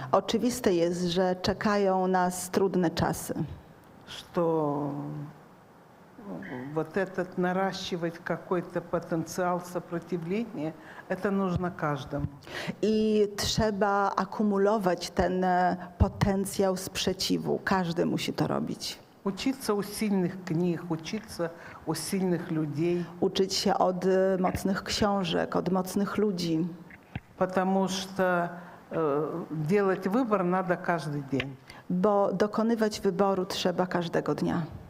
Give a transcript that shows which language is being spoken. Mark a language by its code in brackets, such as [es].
[pl] Oczywiste jest, że czekają nas trudne czasy. [ru] Что вот этот наращивать какой-то потенциал сопротивления, это нужно каждому. [pl] I trzeba akumulować ten potencjał sprzeciwu. Każdy musi to robić. [ru] Учиться у сильных книг, учиться у сильных людей, [pl] Uczyć się od mocnych książek, od mocnych ludzi. [ru] потому что делать выбор надо каждый день. [pl] Bo dokonywać wyboru trzeba każdego dnia.